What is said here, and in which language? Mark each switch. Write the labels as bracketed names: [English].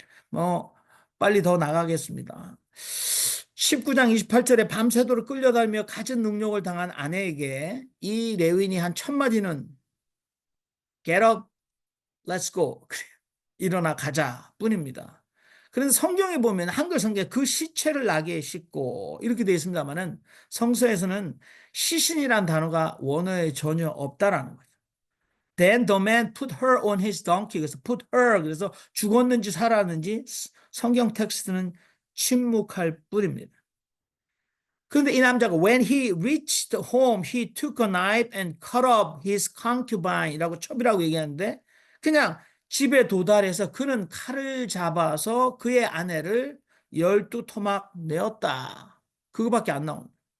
[Korean] 뭐 빨리 더 나가겠습니다. 19장 28절에 밤새도록 끌려다니며 갖은 능력을 당한 아내에게 이 레위인이 한 첫 마디는 [English] Get up, let's go. [Korean] 일어나 가자 뿐입니다. 그래서 성경에 보면 한글 성경에 그 시체를 나귀에 싣고 이렇게 되어 있습니다만은 성서에서는 시신이란 단어가 원어에 전혀 없다라는 거죠. [English] Then the man put her on his donkey. [Korean] 그래서 [English] put her, [Korean] 그래서 죽었는지 살았는지 성경 텍스트는 침묵할 뿐입니다. 그런데 이 남자가 [English] when he reached home, he took a knife and cut off his concubine [Korean] 이라고 첩이라고 얘기하는데, 그냥 집에 도달해서 그는 칼을 잡아서 그의 아내를 12토막 내었다. 그거밖에 안 나옵니다.